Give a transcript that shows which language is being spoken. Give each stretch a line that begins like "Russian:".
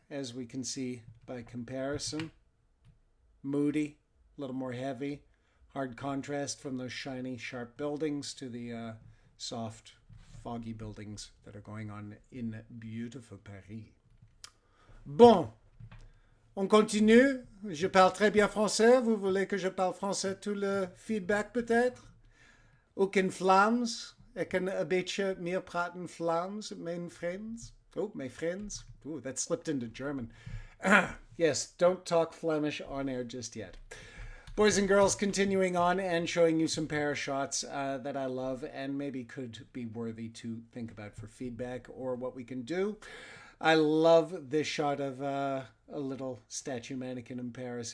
English: as we can see by comparison. Moody, a little more heavy. Hard contrast from those shiny, sharp buildings to the soft, foggy buildings that are going on in beautiful Paris.
French: Bon, on continue. Je parle très bien français. Vous voulez que je parle français tout le feedback peut-être?
Dutch: Ook in Vlaams. Ik kan een beetje meer praten Vlaams, mijn friends.
English: Oh, my friends. Ooh, that slipped into German. Yes, don't talk Flemish on air just yet. Boys and girls, continuing on and showing you some pair shots that I love and maybe could be worthy to think about for feedback or what we can do. I love this shot of a little statue mannequin in Paris.